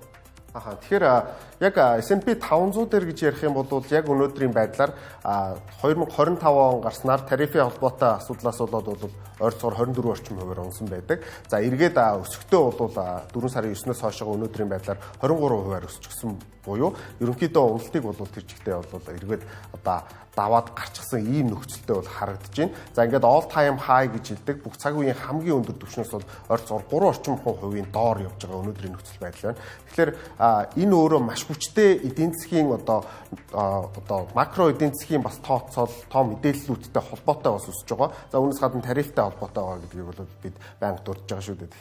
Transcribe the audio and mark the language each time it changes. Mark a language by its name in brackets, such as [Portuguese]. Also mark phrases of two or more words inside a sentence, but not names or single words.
[Mongolian] Тэгэхээр яг S&P 500 дээр гэж ярих юм бол яг өнөөдрийн байдлаар 2025 он гарснаар тарифын холбоотой асуудлаас болоод ойролцоогоор 24 орчим хувиар унсан байдаг. Эргээд өсөлтөө бол 4 сарын 9-өөс хойш өнөөдрийн байдлаар 23 хувиар өсчихсөн буюу ерөнхийдөө уналтыг бол тэр чигтээ бол эргээд одоо даваад гарчихсан ийм нөхцөлтэй бол харагдаж байна. Ингээд [English] all time high [Mongolian] гэж хэлдэг бүх цаг үеийн хамгийн өндөр түвшнээс бол ойролцоогоор 3 орчим хувийн доор явж байгаа өнөөдрийн нөхцөл байдал байна. Тэгэхээр энэ өөрөө маш хүчтэй эдийн засгийн одоо макро эдийн засгийн бас тооцоол тоо мэдээллүүдтэй холбоотой бас өсөж байгаа. Үүнээс гадна тарифтай холбоотой байгаа гэдгийг бол бид байнга дурдж байгаа шүү дээ.